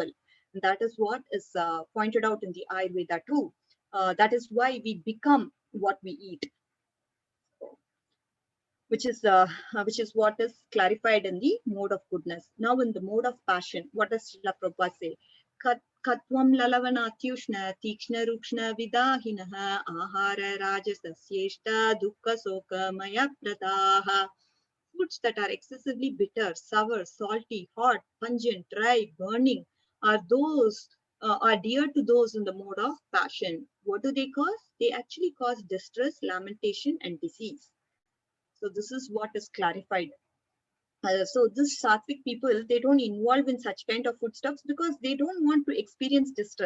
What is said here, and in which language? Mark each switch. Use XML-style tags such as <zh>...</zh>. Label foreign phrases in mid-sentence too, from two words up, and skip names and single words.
<en>And that is what is pointed out in the Ayurveda too. That is why we become what we eat, which is what is clarified in the mode of goodness. Now in the mode of passion, what does Srila Prabhupada say?</en> <sa>कट्वम् ललवणात्युष्ण तीक्ष्ण रूक्ष्ण विदाहिनः आहार राजसस्येष्टा दुःख शोक मय प्रदाः.</sa> <en>Foods that are excessively bitter, sour, salty, hot, pungent, dry, burning are dear to those in the mode of passion. What do they cause? They actually cause distress, lamentation, and disease. So this is what is clarified. So this sattvic people, they don't involve in such kind of foodstuffs because they don't want to experience distress.</en>